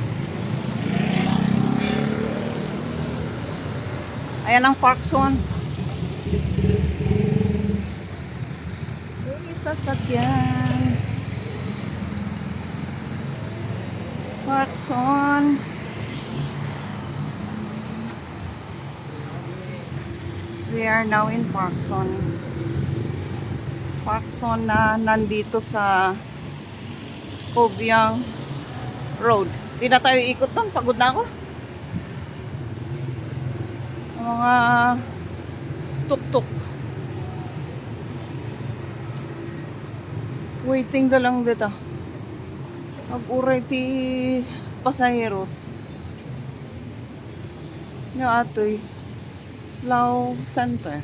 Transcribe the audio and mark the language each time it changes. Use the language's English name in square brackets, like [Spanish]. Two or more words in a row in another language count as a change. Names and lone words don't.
[Filipino] Ayan ang Parkson. Sasakyan. Parkson. [English] We are now in Parkson. [Filipino] Parkson na nandito sa Cobiang Road. Di na tayo ikot doon. Pagod na ako. Mga tuk-tuk. Waiting na lang dito. [Iloko] Mag-uray ti pasaheros. Nga atoy. Lao Center.